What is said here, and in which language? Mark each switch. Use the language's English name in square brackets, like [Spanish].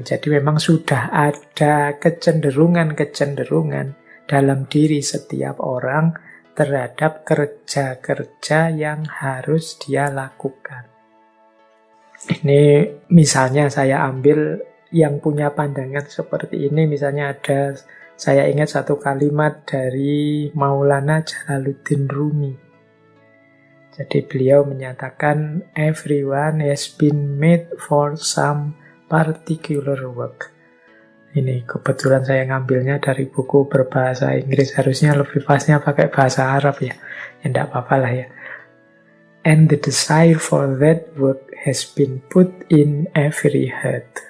[Indonesian] Jadi memang sudah ada kecenderungan-kecenderungan dalam diri setiap orang terhadap kerja-kerja yang harus dia lakukan. Ini misalnya saya ambil yang punya pandangan seperti ini, misalnya ada, saya ingat satu kalimat dari Maulana Jalaluddin Rumi. Jadi beliau menyatakan, [English] everyone has been made for some particular work. [Indonesian] Ini kebetulan saya ngambilnya dari buku berbahasa Inggris, harusnya lebih pasnya pakai bahasa Arab ya. Ya enggak apa-apa lah ya. [English] And the desire for that work has been put in every heart.